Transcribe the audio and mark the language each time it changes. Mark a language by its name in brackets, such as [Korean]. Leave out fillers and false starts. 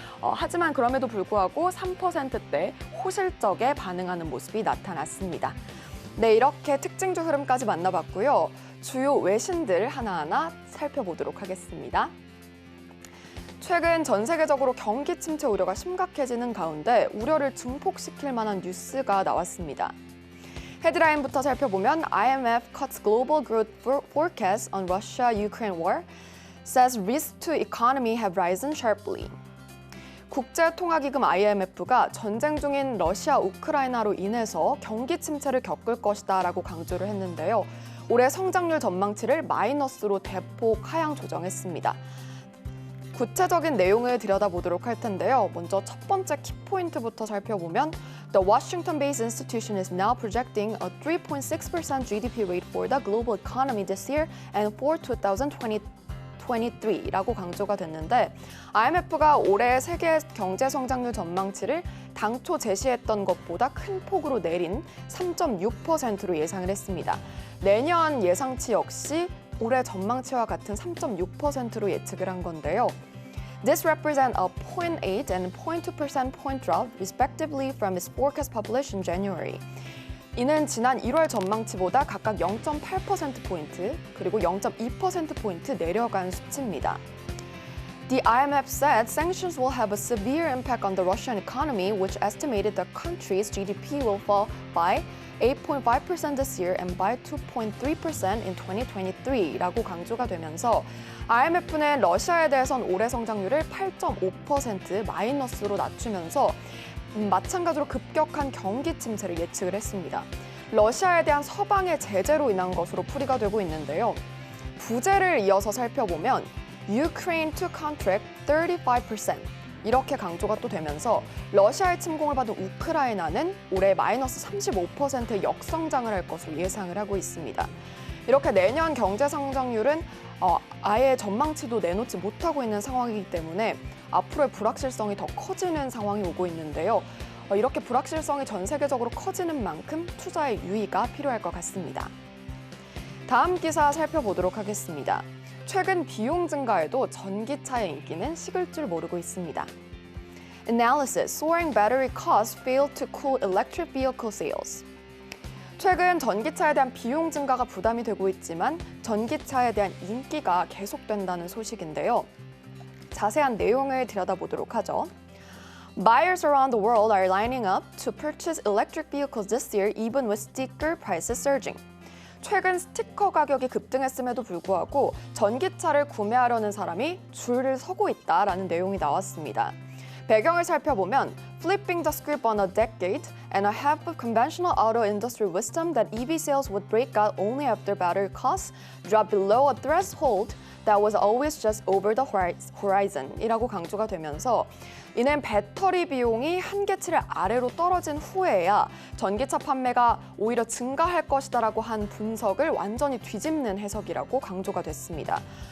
[Korean] 하지만 그럼에도 불구하고 3%대 호실적에 반응하는 모습이 나타났습니다. 네, 이렇게 특징주 흐름까지 만나봤고요. 주요 외신들 하나하나 살펴보도록 하겠습니다. 최근 전 세계적으로 경기 침체 우려가 심각해지는 가운데 우려를 증폭시킬 만한 뉴스가 나왔습니다. 헤드라인부터 살펴보면 [English] IMF cuts global growth forecast on Russia-Ukraine war, says risks to economy have risen sharply. [Korean] 국제통화기금 IMF가 전쟁 중인 러시아, 우크라이나로 인해서 경기 침체를 겪을 것이다라고 강조를 했는데요. 올해 성장률 전망치를 마이너스로 대폭 하향 조정했습니다. 구체적인 내용을 들여다보도록 할 텐데요. 먼저 첫 번째 키포인트부터 살펴보면 [English] The Washington-based institution is now projecting a 3.6% GDP rate for the global economy this year and for 2023 [Korean] 라고 강조가 됐는데 IMF가 올해 세계 경제 성장률 전망치를 당초 제시했던 것보다 큰 폭으로 내린 3.6%로 예상을 했습니다. 내년 예상치 역시 올해 전망치와 같은 3.6%로 예측을 한 건데요. [English] This represents a 0.8 and 0.2% point drop, respectively, from its forecast published in January. [Korean] 이는 지난 1월 전망치보다 각각 0.8%포인트, 그리고 0.2%포인트 내려간 수치입니다. [English] The IMF said sanctions will have a severe impact on the Russian economy, which estimated the country's GDP will fall by 8.5% this year and by 2.3% in 2023 [Korean] 라고 강조가 되면서 IMF는 러시아에 대해선 올해 성장률을 8.5% 마이너스로 낮추면서 마찬가지로 급격한 경기 침체를 예측을 했습니다. 러시아에 대한 서방의 제재로 인한 것으로 풀이가 되고 있는데요. 부제를 이어서 살펴보면 [English] Ukraine to contract 35%. [Korean] 이렇게 강조가 또 되면서 러시아의 침공을 받은 우크라이나는 올해 마이너스 35%의 역성장을 할 것으로 예상을 하고 있습니다. 이렇게 내년 경제 성장률은 아예 전망치도 내놓지 못하고 있는 상황이기 때문에 앞으로의 불확실성이 더 커지는 상황이 오고 있는데요. 이렇게 불확실성이 전 세계적으로 커지는 만큼 투자의 유의가 필요할 것 같습니다. 다음 기사 살펴보도록 하겠습니다. 최근 비용 증가에도 전기차의 인기는 식을 줄 모르고 있습니다. [English] Analysis: Soaring battery costs fail to cool electric vehicle sales. [Korean] 최근 전기차에 대한 비용 증가가 부담이 되고 있지만 전기차에 대한 인기가 계속된다는 소식인데요. 자세한 내용을 들여다보도록 하죠. [English] Buyers around the world are lining up to purchase electric vehicles this year even with sticker prices surging. [Korean] 최근 스티커 가격이 급등했음에도 불구하고 전기차를 구매하려는 사람이 줄을 서고 있다라는 내용이 나왔습니다. 배경을 살펴보면 [English] Flipping the script on a decade and a half of conventional auto industry wisdom that EV sales would break out only after battery costs drop below a threshold that was always just over the horizon [Korean] 이라고 강조가 되면서 이는 배터리 비용이 한계치를 아래로 떨어진 후에야 전기차 판매가 오히려 증가할 것이다라고 한 분석을 완전히 뒤집는 해석이라고 강조가 됐습니다.